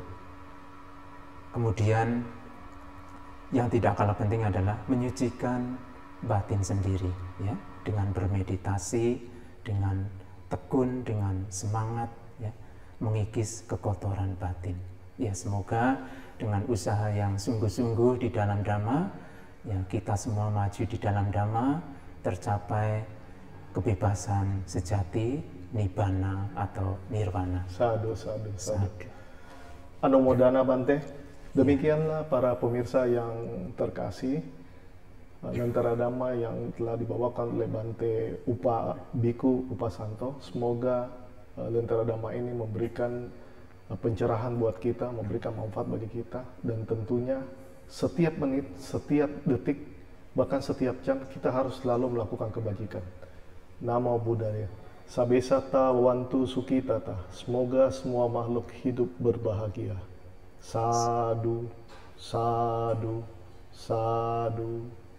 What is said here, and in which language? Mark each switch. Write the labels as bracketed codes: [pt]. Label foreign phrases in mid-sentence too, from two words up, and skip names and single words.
[id] Kemudian yang tidak kalah penting adalah menyucikan batin sendiri, ya, dengan bermeditasi, dengan tekun, dengan semangat, ya, mengikis kekotoran batin. Ya, semoga dengan usaha yang sungguh-sungguh di dalam Dhamma, ya, kita semua maju di dalam Dhamma, tercapai kebebasan sejati, nibbana atau nirwana. [pi] Sadu, sadu, sadu. Anumodana, Bante. [id] Demikianlah para pemirsa yang terkasih, Lentera Dhamma yang telah dibawakan oleh Bante Biku Upasanto. Semoga Lentera Dhamma ini memberikan pencerahan buat kita, memberikan manfaat bagi kita, dan tentunya setiap menit, setiap detik, bahkan setiap jam kita harus selalu melakukan kebajikan. [pi] Namo Buddhaya. Sabesata wantu sukitata. [id] Semoga semua makhluk hidup berbahagia. [pi] Sadu, sadu, sadu.